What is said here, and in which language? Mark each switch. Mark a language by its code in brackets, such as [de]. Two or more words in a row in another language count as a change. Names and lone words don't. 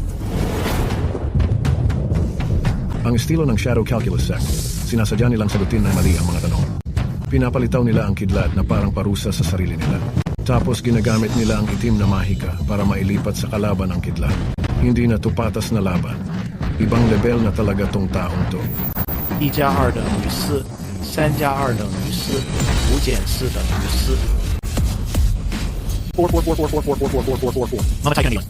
[tl] Ang estilo ng Shadow Calculus Sect, sinasadya nilang sagutin ng mali ang mga tanong. Pinapalitaw nila ang kidlat na parang parusa sa sarili nila. Tapos ginagamit nila ang itim na mahika para mailipat sa kalaban ang kidlat. Hindi na to patas na laban. Ibang level na talaga tong taong to. [zh] 1 加2等于4 3加2等于4 5减4等于4 [tl] Mamatay ka na yun.